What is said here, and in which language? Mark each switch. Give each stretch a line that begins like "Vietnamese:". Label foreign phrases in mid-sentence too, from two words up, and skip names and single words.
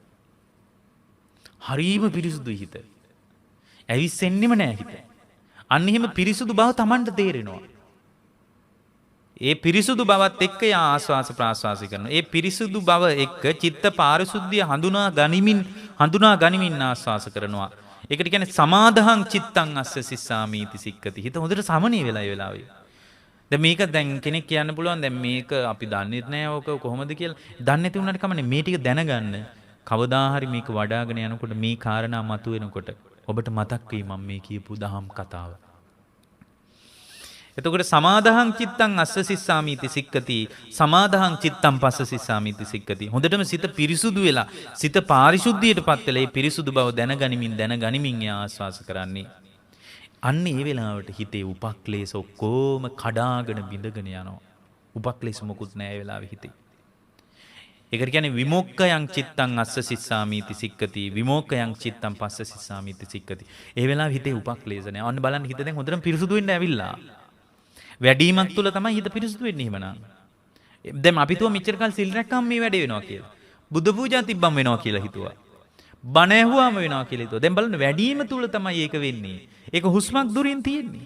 Sinhala: හරීම පිරිසුදුයි හිත. ඇවිස්සෙන්නෙම නෑ හිත. අන්න එහෙම පිරිසුදු බව Tamanට තේරෙනවා. ඒ පිරිසුදු බවත් එක්ක ආස්වාස ප්‍රාස්වාස කරනවා. ඒ පිරිසුදු බව එක්ක චිත්ත පාරිශුද්ධිය හඳුනා ගනිමින් ආස්වාස කරනවා. ඒකට කියන්නේ
Pali: සමාදහං චිත්තං අස්ස සිස්සාමීති සික්කති.
Sinhala: හිත හොඳට සමනී වෙලා ඒ වෙලාවේ. දැන් මේක දැන් කෙනෙක් කියන්න පුළුවන් දැන් මේක අපි දන්නේ නැහැ ඕක කොහොමද කියලා. දන්නේ නැති වුණාට කමන්නේ මේ ටික දැනගන්න. කවදා හරි මේක වඩාගෙන යනකොට මේ කාරණා මතුවෙනකොට ඔබට මතක් වෙයි මම මේ කියපු දහම් කතාව.
Pali: එතකොට සමාදහං චිත්තං අස්ස සිස්සාමීති සික්කති සමාදහං චිත්තං පස්ස සිස්සාමීති සික්කති.
Sinhala: හොඳටම සිත පිරිසුදු වෙලා සිත පාරිශුද්ධියටපත් වෙලා ඒ පිරිසුදු බව දැනගනිමින් ආස්වාස කරන්නේ. අන්න ඒ වෙලාවට හිතේ උපක්ලේශ ඔක්කොම කඩාගෙන බිඳගෙන යනවා. උපක්ලේශ මොකුත් නැහැ ඒ වෙලාවේ හිතේ. ඒකට කියන්නේ
Pali: විමුක්ඛයන් චිත්තං අස්ස සිස්සාමීති සික්කති විමුක්ඛයන් චිත්තං පස්ස සිස්සාමීති සික්කති.
Sinhala: ඒ වෙලාවේ හිතේ උපක්ලේශ නැහැ. අන්න බලන්න හිත දැන් හොඳටම පිරිසුදු වෙන්න ඇවිල්ලා. වැඩිමක් තුල තමයි හිත පිරිසුදු වෙන්නේ එහෙමනම්. දැන් අපි තුව මෙච්චර කල් සිල් රැක්කම මේ වැඩේ වෙනවා කියලා. බුද්ධ පූජා තිබ්බම වෙනවා කියලා හිතුවා. බණ ඇහුවාම වෙනවා කියලා හිතුවා. දැන් බලන්න වැඩිම තුල තමයි ඒක වෙන්නේ. ඒක හුස්මක් දුරින් තියෙන්නේ.